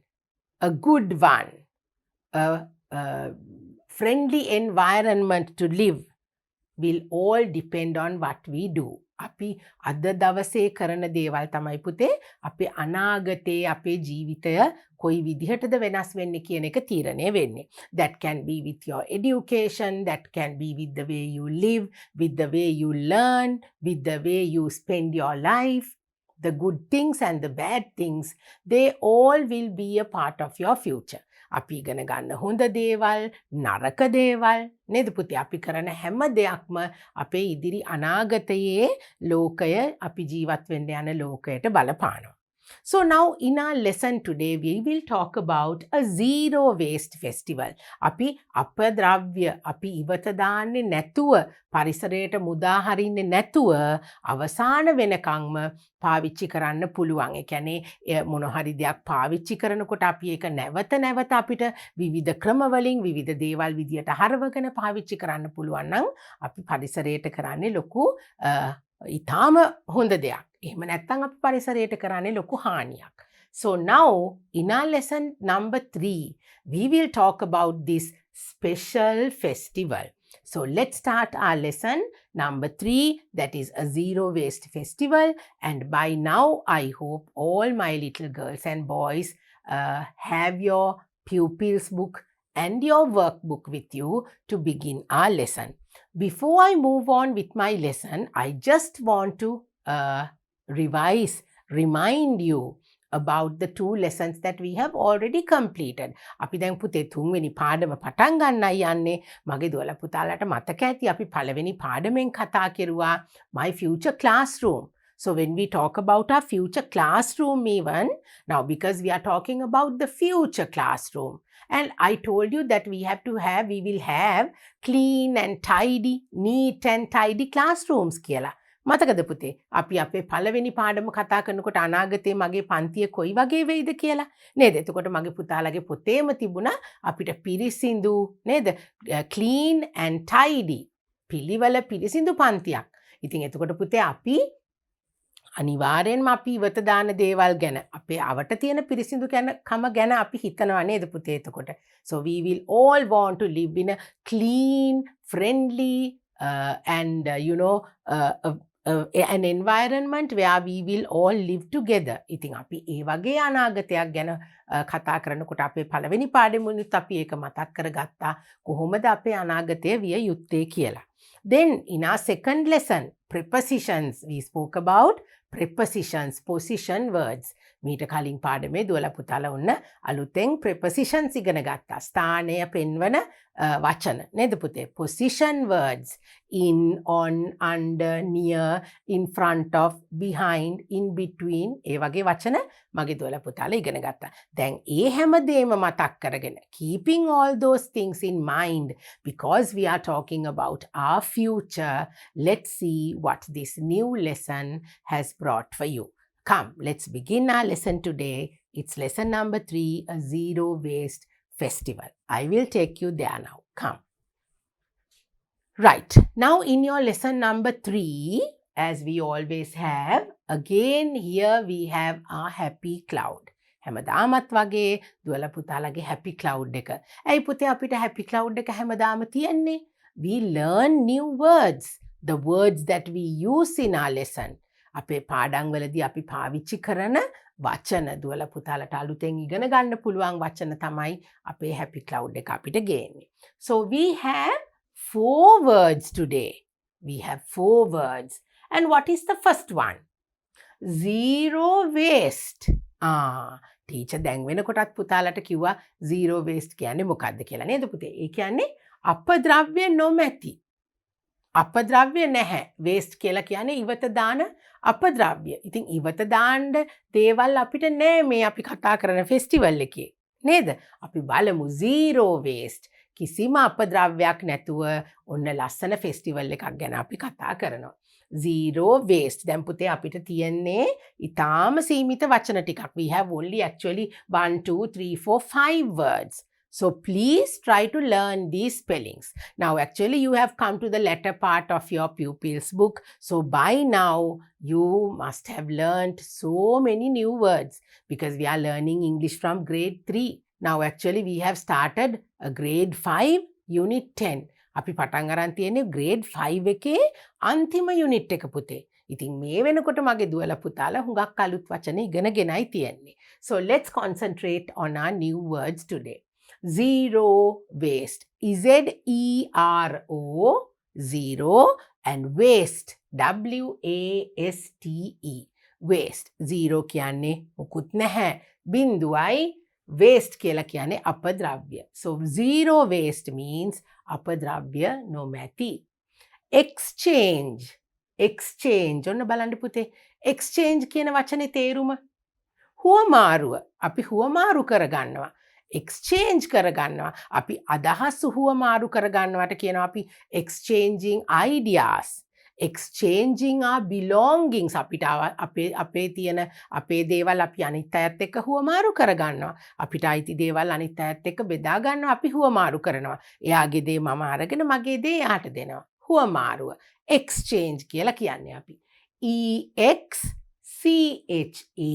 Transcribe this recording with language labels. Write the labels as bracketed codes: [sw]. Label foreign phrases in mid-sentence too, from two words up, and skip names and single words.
[en] A good one, a friendly environment to live will all depend on what we do. [si] අපි අද දවසේ කරන දේවල් තමයි පුතේ අපේ අනාගතයේ අපේ ජීවිතය කොයි විදිහටද වෙනස් වෙන්නේ කියන එක තීරණය වෙන්නේ. [en] That can be with your education, that can be with the way you live, with the way you learn, with the way you spend your life. The good things and the bad things, they all will be a part of your future. [si] අපි ඉගෙන ගන්න හොඳ දේවල්, නරක දේවල් නේද පුතේ? අපි කරන හැම දෙයක්ම අපේ ඉදිරි අනාගතයේ ලෝකය අපි ජීවත් වෙන්න යන ලෝකයට බලපානවා. [en] So now in our lesson today we will talk about a zero waste festival. [si] අපි අපද්‍රව්‍ය අපි ඉවත දාන්නේ නැතුව පරිසරයට මුදා හරින්නේ නැතුව අවසාන වෙනකම්ම පාවිච්චි කරන්න පුළුවන්. ඒ කියන්නේ මොන හරි දෙයක් පාවිච්චි කරනකොට අපි ඒක නැවත නැවත අපිට විවිධ ක්‍රම වලින් විවිධ දේවල් විදියට හරවගෙන පාවිච්චි කරන්න පුළුවන් නම් අපි පරිසරයට කරන්නේ ලොකු ඉතාම හොඳ දෙයක්. එහෙම නැත්නම් අපි පරිසරයට කරන්නේ ලොකු හානියක්. [en] So now in our lesson number 3 we will talk about this special festival. So let's start our lesson number 3, that is a zero waste festival. And by now, I hope all my little girls and boys have your pupils book and your workbook with you to begin our lesson. Before I move on with my lesson, I just want to remind you about the 2 lessons that we have already completed. [si] අපි දැන් පුතේ 3 වෙනි පාඩම පටන් ගන්නයි යන්නේ. මගේ දුවලා පුතාලාට මතක ඇති අපි පළවෙනි පාඩමෙන් කතා කෙරුවා [en] my future classroom. So when we talk about our future classroom even, now because we are talking about the future classroom, and I told you that we will have clean and tidy, neat and tidy classrooms කියලා. [si] මතකද පුතේ අපි අපේ පළවෙනි පාඩම කතා කරනකොට අනාගතේ මගේ පන්තිය කොයි වගේ වෙයිද කියලා නේද? එතකොට මගේ පුතාලගේ පොතේම තිබුණා අපිට පිරිසිදු නේද? [en] clean and tidy [si] පිළිවෙල පිරිසිදු පන්තියක්. ඉතින් එතකොට පුතේ අපි අනිවාර්යෙන්ම අපි ඉවත දාන දේවල් ගැන අපේ අවට තියෙන පිරිසිදු කම ගැන අපි හිතනවා නේද පුතේ එතකොට. [en] So we will all want to live in a clean, friendly and an environment where we will all live together. [si] ඉතින් අපි ඒ වගේ අනාගතයක් ගැන කතා කරනකොට අපේ පළවෙනි පාඩමුනුත් අපි ඒක මතක් කරගත්තා කොහොමද අපේ අනාගතය විය යුත්තේ කියලා. [en] Then in our second lesson, prepositions, we spoke about prepositions, position words. [si] මීට කලින් පාඩමේ දුවලා පුතාලා ඔන්න අලුතෙන් prepositions ඉගෙන ගත්තා. ස්ථානය පෙන්වන වචන නේද පුතේ? [en] Position words in, on, under, near, in front of, behind, in between [si] ඒ වගේ වචන මගේ දුවලා පුතාලා ඉගෙන ගත්තා. දැන් ඒ හැමදේම මතක් කරගෙන [en] keeping all those things in mind because we are talking about our future, let's see what this new lesson has brought for you. Come, let's begin our lesson today. It's lesson number 3, a zero waste festival. I will take you there now. Come. Right. Now in your lesson number 3, as we always have, again here we have our happy cloud. [si] හැමදාමත් වගේ දුවලා පුතාලගේ [en] happy cloud [si] එක. ඇයි පුතේ අපිට [en] happy cloud [si] එක හැමදාම තියෙන්නේ? [en] We learn new words. The words that we use in our lesson. [si] අපේ පාඩම් වලදී අපි පාවිච්චි කරන වචන දුවලා පුතාලට අලුතෙන් ඉගෙන ගන්න පුළුවන් වචන තමයි අපේ [en] happy cloud [si] එක අපිට ගේන්නේ. [en] So we have 4 words today. We have 4 words. And what is the first one? Zero waste. [si] ටීචර් දැන් වෙනකොටත් පුතාලට කිව්වා [en] zero waste [si] කියන්නේ මොකක්ද කියලා නේද පුතේ? ඒ කියන්නේ අපද්‍රව්‍ය නොමැති. අපද්‍රව්‍ය නැහැ. waste කියලා කියන්නේ ඉවත දාන අපද්‍රව්‍ය. ඉතින් ඉවත දාන්න දේවල් අපිට නෑ මේ අපි කතා කරන ෆෙස්ටිවල් එකේ. නේද? අපි බලමු [en] zero waste. [si] කිසිම අපද්‍රව්‍යයක් නැතුව ඔන්න ලස්සන ෆෙස්ටිවල් එකක් ගැන අපි කතා කරනවා. [en] Zero waste. [si] දැන් පුතේ අපිට තියෙන්නේ ඊටාම සීමිත වචන ටිකක්. [en] We have only actually 1, 2, 3, 4, 5 words. So please try to learn these spellings. Now actually you have come to the latter part of your pupils book. So by now you must have learned so many new words because we are learning English from grade 3. Now actually we have started a grade 5 unit 10. [si] අපි පටන් අරන් තියෙන්නේ grade 5 එකේ අන්තිම unit එක පුතේ. ඉතින් මේ වෙනකොට මගේ දුවලා පුතාලා හුඟක් අලුත් වචන ඉගෙනගෙනයි තියෙන්නේ. [en] So let's concentrate on our new words today. Zero waste. Z-E-R-O, zero, and waste, W-A-S-T-E. Waste. Zero [si] කියන්නේ මුකුත් නැහැ. බිඳුවයි waste කියලා කියන්නේ අපද්‍රව්‍ය. [en] So zero waste means [si] අපද්‍රව්‍ය නොමැති. [en] Exchange. Exchange. [si] ඔන්න බලන්න පුතේ. Exchange කියන වචනේ තේරුම. හුවමාරුව. අපි හුවමාරු කරගන්නවා. exchange කරගන්නවා. අපි අදහස් හුවමාරු කරගන්නවට කියනවා අපි [en] exchanging ideas. Exchanging our belongings. [si] අපිට අපේ තියෙන අපේ දේවල් අපි අනිත් අයත් එක්ක හුවමාරු කරගන්නවා. අපිට අයිති දේවල් අනිත් අයත් එක්ක බෙදා ගන්නවා. අපි හුවමාරු කරනවා. එයාගේ දේ මම අරගෙන මගේ දේ එයාට දෙනවා. හුවමාරුව. exchange කියලා කියන්නේ අපි. [en] E-X-C-H-A-N-G-E. exchange.